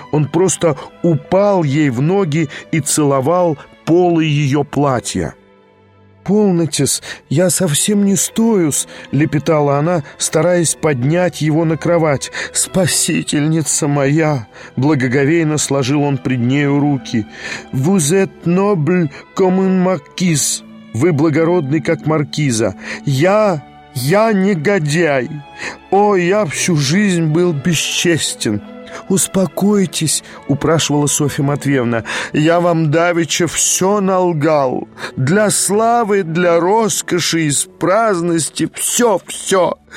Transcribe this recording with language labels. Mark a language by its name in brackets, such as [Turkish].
[Russian] Он просто упал ей в ноги и целовал полы ее платья. «Полноте-с, я совсем не стою-с», — лепетала она, стараясь поднять его на кровать. «Спасительница моя!» — благоговейно сложил он пред нею руки. [French] «Vous êtes noble comme une marquise!» [Russian] — «Вы благородный, как маркиза!» «Я негодяй! О, я всю жизнь был бесчестен!» «Успокойтесь», — упрашивала Софья Матвеевна. «Я вам давеча все налгал. Для славы, для роскоши, из праздности, все-все.